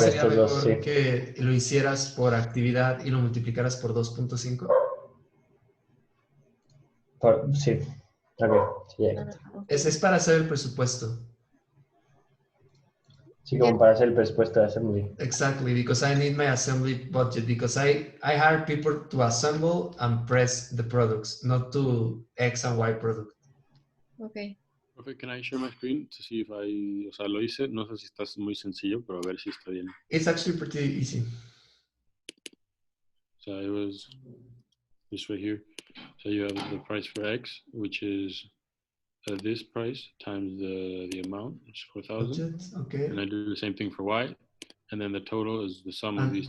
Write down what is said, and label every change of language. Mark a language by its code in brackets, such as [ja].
[es] sería estos mejor dos, sí. que lo hicieras por actividad y lo multiplicaras por 2.5? Sí. Ok, sí, ya. Es para hacer el presupuesto. Sí, como para hacer el presupuesto de assembly. [en] Exactly, because I need my assembly budget, because I hire people to assemble and press the products, not to X and Y product. Ok. [es] Profe, [en] can I share my screen to see if [es] o sea, lo hice, no sé si está muy sencillo, pero a ver si está bien. [en] It's actually pretty easy. So it was this right here. So you have the price for X, which is this price times the amount, which is 4,000. Okay. And I do the same thing for Y. And then the total is the sum of these.